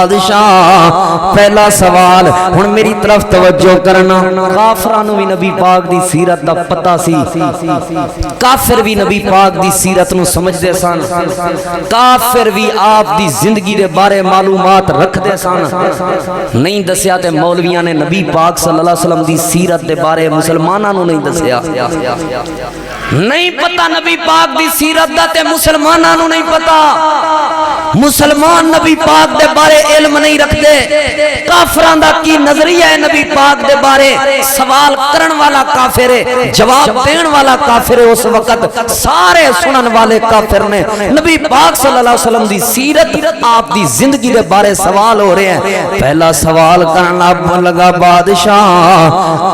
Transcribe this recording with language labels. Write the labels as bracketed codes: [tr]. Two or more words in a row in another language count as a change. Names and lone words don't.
[pa] بادشاہ پہلا سوال ہن میری طرف توجہ کرنا کافرانو بھی نبی پاک دی سیرت دا پتہ سی کافر بھی نبی پاک دی سیرت نو سمجھ دے سان کافر بھی آپ دی زندگی دے بارے معلومات رکھ دے سان نہیں دسیا تے مولویاں نے نبی پاک [ar] صلی اللہ علیہ وسلم [pa] دی سیرت دے بارے مسلماناں نو نہیں دسیا نہیں پتا نبی پاک دی سیرت دا تے مسلماناں نوں نہیں پتا مسلمان نبی پاک دے بارے علم [ur] نہیں رکھتے [pa] کافراں دا کی نظریہ ہے نبی پاک دے بارے سوال کرن والا کافر ہے جواب دین والا کافر ہے اس وقت سارے سنن والے کافر نے نبی پاک [ar] صلی اللہ علیہ وسلم [pa] دی سیرت آپ دی زندگی دے بارے سوال [ur] ہو رہے ہیں [pa] پہلا سوال کرنا لگا بادشاہ